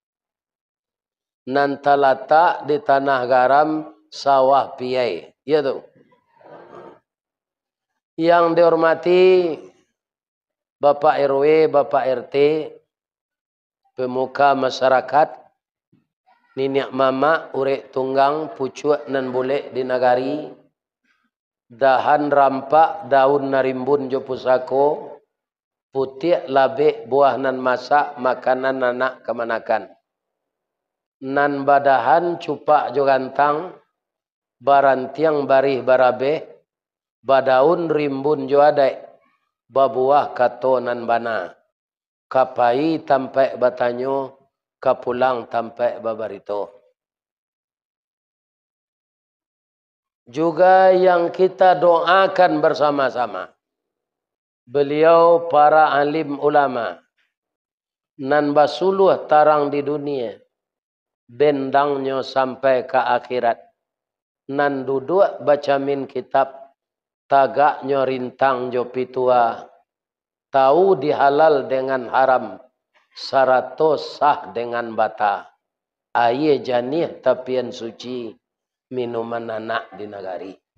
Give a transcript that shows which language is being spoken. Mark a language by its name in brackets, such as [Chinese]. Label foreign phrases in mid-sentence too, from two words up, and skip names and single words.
[Minangkabau] Nan terletak di Tanah Garam, Sawah Piai. [Indonesian] Ya tu. Yang dihormati Bapak RW, Bapak RT, pemuka masyarakat, [Minangkabau] niniak mama, urek tunggang, pucuk nan boleh di nagari, dahan rampak, daun narimbun jo pusako, putih labek buah nan masak, makanan anak kemanakan. Nan badahan cupak jo gantang, barantiang barih barabe, badaun rimbun jo adai, babuah kato nan bana, kapai tampai batanyo, kapulang tampai babarito. [Indonesian] Juga yang kita doakan bersama-sama, beliau para alim ulama, nan [Minangkabau] basuluh tarang di dunia, bendangnya sampai ke akhirat, nan duduk baca min kitab, tagaknya rintang jo pitua, tahu dihalal dengan haram, saratos sah dengan bata, aye janih tapian suci, minuman anak di nagari.